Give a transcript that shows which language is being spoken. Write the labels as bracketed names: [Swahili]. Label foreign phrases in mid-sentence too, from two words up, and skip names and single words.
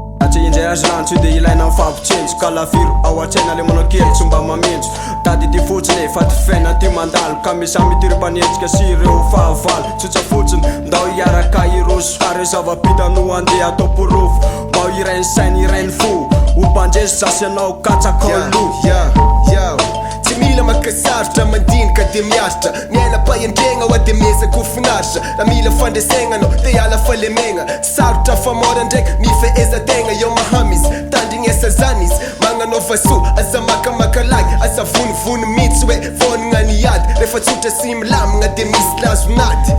[Malagasy] Tsy indray azo rano, tsy dia ilaina ny fampitsenjo. Ka laviro ao an-tsaina, le manao kely, tsy mba maminjo. Tady ity fotsiny e, fa ty fiaina ty mandalo. Ka misy samy ity ireo mpanenjika sy ireo fahavalo. Tsotsa fotsiny, ndao hiaraka irosy. Ka ireo zava-bita no andeha atao porofo. Mba ho iray ny sainy, iray ny fo. Ho mpandresy, zasy anao katsaka Yeah, lo. [English] yeah, yeah. [Malagasy] Tsy mila maka sarotra, mandinika dia miaritra. Miaina pa iantegna, ho de miezaka ho finaritra. Raha mila fandraisaigna anao, de hiala falemegna. Sarotra famora ndraiky, mifehezan-tegna. Eo mahamis, tandrignesa zany izy. Magnanao vasoa, aza makamaka lagy. Aza vonivony mihitsy hoe vonina ny ady. Rehefa tsotra sy milamina, de misy lazo naty.